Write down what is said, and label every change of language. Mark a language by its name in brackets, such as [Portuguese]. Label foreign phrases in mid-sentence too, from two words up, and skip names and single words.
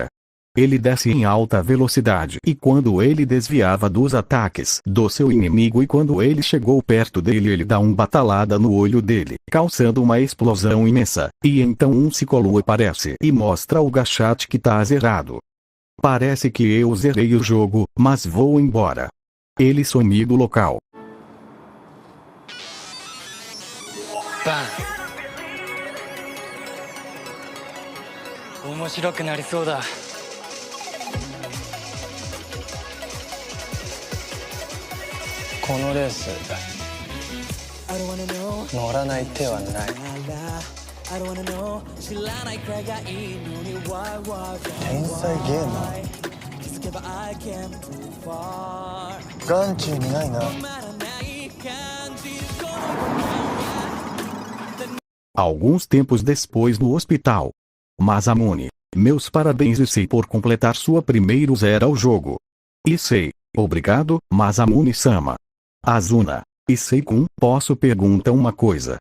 [Portuguese] Ele desce em alta velocidade e quando ele desviava dos ataques do seu inimigo e quando ele chegou perto dele ele dá uma batalhada no olho dele, causando uma explosão imensa, e então um Cicolo aparece e mostra o Gachat que tá zerado. Parece que eu zerei o jogo, mas vou embora. Ele sumiu do local. Bam. [Japanese] 面白くなりそうだ。このレース乗らない手はない。天才ゲーマー眼中にないな。 [Portuguese] Alguns tempos depois no hospital. Masamune, meus parabéns Issei por completar sua primeiro zero ao jogo. Issei, obrigado, Masamune-sama. Azuna, Issei-kun, posso perguntar uma coisa?